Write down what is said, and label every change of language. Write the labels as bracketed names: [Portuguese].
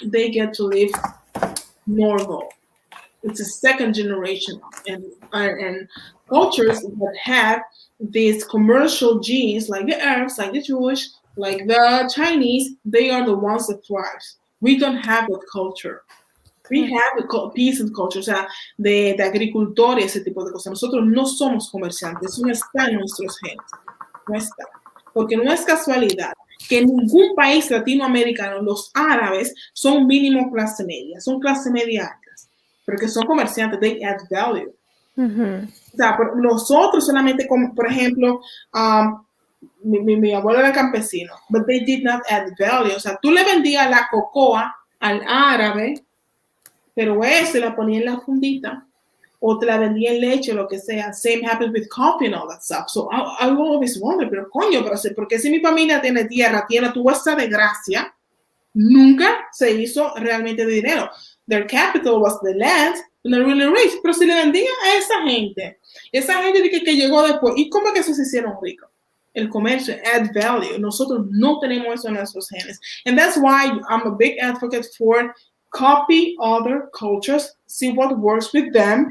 [English] They get to live normal. It's a second generation. And cultures that have these commercial genes, like the Arabs, like the Jewish, like the Chinese, they are the ones that thrive. We don't have that culture. We have a peasant culture, [Spanish] o sea, de agricultores, ese tipo de cosas. Nosotros no somos comerciantes, eso no está en nuestros genes. No está. Porque no es casualidad que en ningún país latinoamericano los árabes son mínimo clase media, son clase media altas, porque son comerciantes, [English] they add value. [Spanish] O sea, nosotros solamente, como, por ejemplo, mi abuelo era campesino, [English] but they did not add value. [Spanish] O sea, tú le vendías la cocoa al árabe, pero ese la ponía en la fundita, o te la vendía en leche, lo que sea. [English] Same happens with coffee and all that stuff. So I always wonder, [Spanish] pero coño, porque si mi familia tiene tierra, tuvo esta desgracia, nunca se hizo realmente de dinero. [English] Their capital was the land, and they're really rich. [Spanish] Pero si le vendían a esa gente que llegó después, ¿y cómo es que esos se hicieron ricos? El comercio, [English] add value. [Spanish] Nosotros no tenemos eso en nuestros genes. [English] And that's why I'm a big advocate for copy other cultures, see what works with them.